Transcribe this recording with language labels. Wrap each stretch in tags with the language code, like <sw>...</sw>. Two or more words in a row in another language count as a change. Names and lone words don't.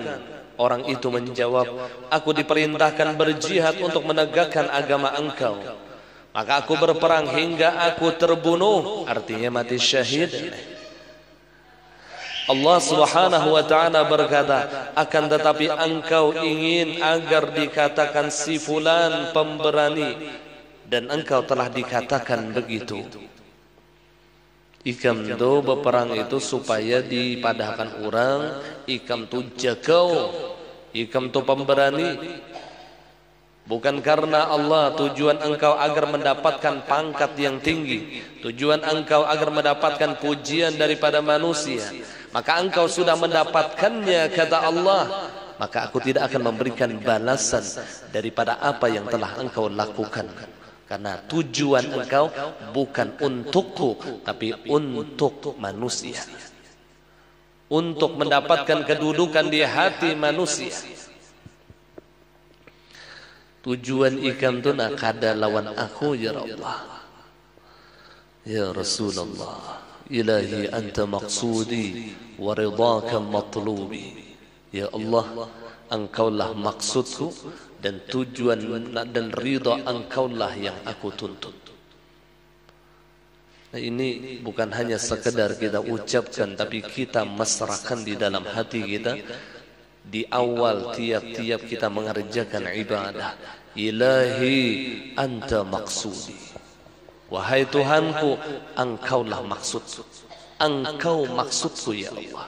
<id>Orang itu menjawab, aku diperintahkan berjihad untuk menegakkan agama engkau, maka aku berperang hingga aku terbunuh, artinya mati syahid.</id> <ar>الله سبحانه وتعالى</ar> <id>berkata, akan tetapi engkau ingin agar dikatakan si fulan pemberani, dan engkau telah dikatakan begitu.</id> <bjn>Ikam tu berperang itu supaya dipadahkan orang, ikam tu jagau, ikam tu pemberani.</bjn> <id>Bukan karena Allah, tujuan engkau agar mendapatkan pangkat yang tinggi, tujuan engkau agar mendapatkan pujian daripada manusia, maka engkau sudah mendapatkannya, kata Allah, maka aku tidak akan memberikan balasan daripada apa yang telah engkau lakukan. Karena tujuan engkau bukan untukku, tapi untuk manusia, untuk mendapatkan kedudukan di hati manusia.</id> <bjn>Tujuan ikam tu nak kada lawan aku,</bjn> <ar>يا الله. يا رسول الله، إلهي أنت مقصودي ورضاك مطلوبي. يا الله,</ar> <id>engkaulah maksudku dan tujuan dan ridha engkaulah yang aku tuntut. Nah, ini bukan hanya sekedar kita ucapkan, tapi kita mesrakan di dalam hati kita. Di awal tiap-tiap kita mengerjakan ibadah,</id> <ar>إلهي أنت مقصودي,</ar> <id>wahai Tuhanku, engkaulah maksudku, engkau maksudku</id> <ar>يا الله.</ar>